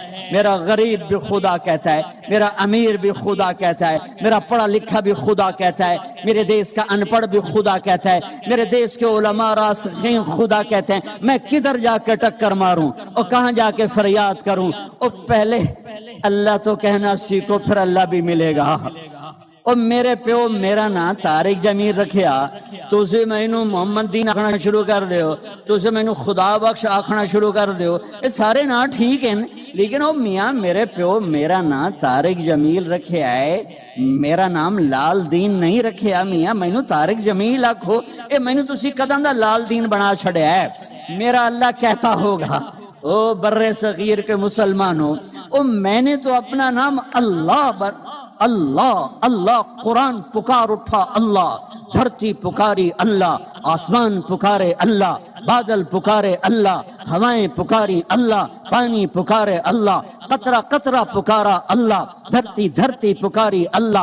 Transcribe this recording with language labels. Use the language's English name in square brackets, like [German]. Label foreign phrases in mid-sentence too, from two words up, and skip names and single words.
[Urdu] میرا غریب بھی خدا کہتا ہے، میرا امیر بھی خدا کہتا ہے، میرا پڑھا لکھا بھی خدا کہتا ہے، میرے دیس کا ان پڑھ بھی خدا کہتا ہے، میرے دیس کے علماء راسخین خدا کہتے ہیں۔ میں کدھر جا کے ٹکر ماروں اور کہاں جا کے فریاد کروں؟ اور پہلے اللہ تو کہنا سیکھو، پھر اللہ بھی ملے گا۔ [Punjabi] اور میرے پیو میرا نا طارق جمیل رکھیا، تُسے مینوں محمد دین آکھنا شروع کر دیو، تُسے مینوں خدا بخش آکھنا شروع کر دیو، [Urdu] یہ سارے نا ٹھیک ہیں، [Punjabi] لیکن وہ میاں میرے پیو میرا نا طارق جمیل رکھیا ہے، میرا نام لال دین نہیں رکھیا، میاں مینوں طارق جمیل آکھو، اے مینوں تُسی کداں دا لال دین بنا چھڑیا ہے؟ [Urdu] میرا اللہ کہتا ہوگا، او بر صغیر کے مسلمانوں، او میں نے تو اپنا نام اللہ اللہ قرآن پکار اٹھا اللہ، دھرتی پکاری اللہ، آسمان پکارے اللہ، بادل پکارے اللہ، ہوائیں پکاری اللہ، پانی پکارے اللہ، قطرہ قطرہ پکارا اللہ، دھرتی دھرتی پکاری اللہ،